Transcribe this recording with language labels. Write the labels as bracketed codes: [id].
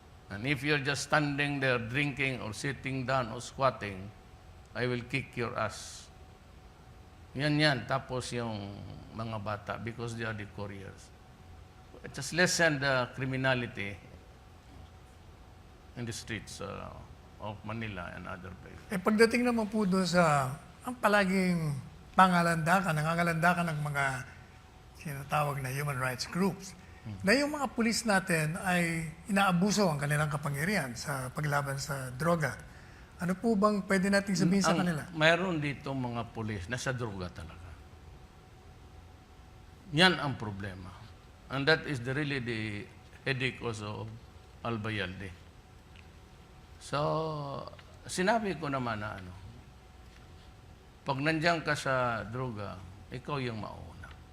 [en] And if you're just standing there drinking or sitting down or squatting, I will kick your ass. Yan. [tl] Tapos yung mga bata [en] because they are the couriers. It just lessen the criminality in the streets of Manila and other places. [tl] Pagdating naman po doon sa ang palaging nangangalandakan ng mga sinatawag na human rights groups, na yung mga pulis natin ay inaabuso ang kanilang kapangyarihan sa paglaban sa droga. Ano po bang pwede nating sabihin sa kanila? Mayroon dito mga pulis na sa droga talaga. Yan ang problema. [en] And that is really the headache also of Albayalde. [tl] So, sinabi ko naman na pag nandiyan ka sa droga, ikaw yung mauna.